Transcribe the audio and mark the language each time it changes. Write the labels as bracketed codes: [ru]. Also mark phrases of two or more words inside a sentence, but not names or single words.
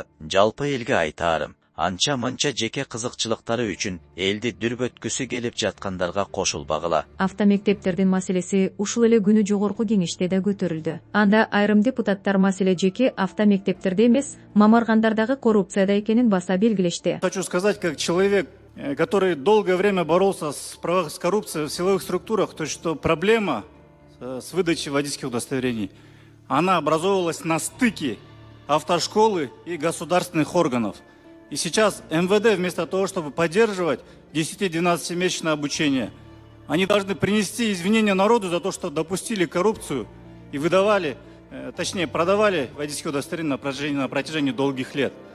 [ky] Жалпы элге айтаарым, анча-мынча жеке кызыкчылыктары үчүн элди дүрбөткүсү келип жаткандарга кошулбагыла. Автомектептердин маселеси ушул эле күнү жогорку кеңеште да көтөрүлдү. Анда айрым депутаттар маселе жеке автомектептерде эмес, мамаргандардагы коррупцияда экенин баса белгилешти. [ru] Хочу сказать, как человек, который долгое время боролся с коррупцией в силовых структурах, то что проблема с выдачей водительских удостоверений, она образовывалась на стыке автошколы и государственных органов. И сейчас МВД вместо того, чтобы поддерживать 10-12-месячное обучение, они должны принести извинения народу за то, что допустили коррупцию и выдавали, точнее продавали водительские удостоверения на протяжении долгих лет.